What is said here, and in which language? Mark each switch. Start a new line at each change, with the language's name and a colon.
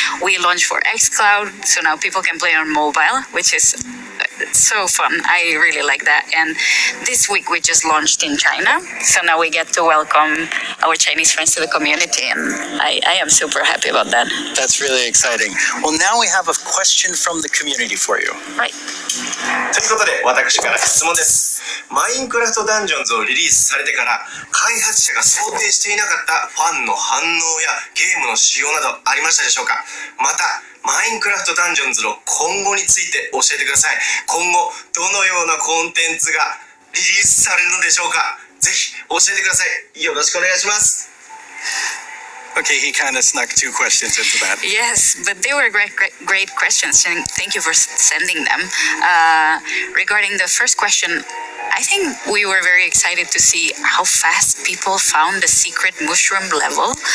English: We launched for xCloud, so now people can play on mobile, which is so fun. I really like that. And this week we just launched in China, so now we get to welcome our Chinese friends to the community, and I am super happy about that. That's really exciting. Well, now we have a question from the community for you. Right.
Japanese: ということで、私から質問です。マインクラフトダンジョンズをリリースされてから、開発者が想定していなかったファンの反応やゲームの仕様などありましたでしょうか？また、マインクラフトダンジョンズの今後について教えてください。今後、どのようなコンテンツがリリースされるのでしょうか？ぜひ教えてください。よろしくお願いします。
English: Okay, he kind of snuck two questions into that. Yes, but they were great questions, and thank you for sending them. Regarding the first question, I think we were very excited to see how fast people found the secret mushroom level.